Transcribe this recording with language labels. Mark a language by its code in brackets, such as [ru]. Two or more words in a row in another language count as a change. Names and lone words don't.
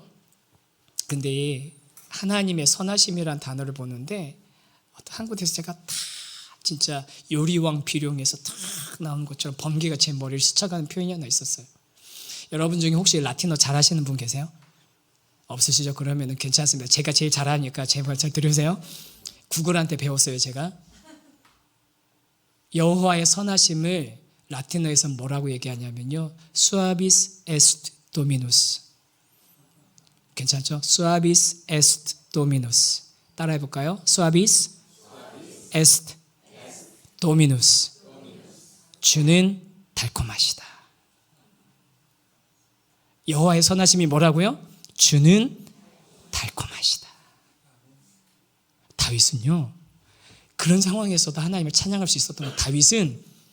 [ko] 근데 하나님의 선하심이란 단어를 보는데 한 곳에서 제가 다 진짜 요리왕 비룡에서 탁 나오는 것처럼 번개가 제 머리를 스쳐가는 표현이 하나 있었어요. 여러분 중에 혹시 라틴어 잘하시는 분 계세요? 없으시죠? 그러면 괜찮습니다. 제가 제일 잘하니까 제 말 잘 들으세요. 구글한테 배웠어요, 제가. 여호와의 선하심을 라틴어에서 뭐라고 얘기하냐면요, [la] Suavis est Dominus. [ko] 괜찮죠? [la] Suavis est Dominus. [ko] 따라해볼까요? [la] Suavis est Dominus. [ko] 주는 달콤하시다. 여호와의 선하심이 뭐라고요? 주는 달콤하시다. 다윗은요, 그런 상황에서도 하나님을 찬양할 수 있었던 것.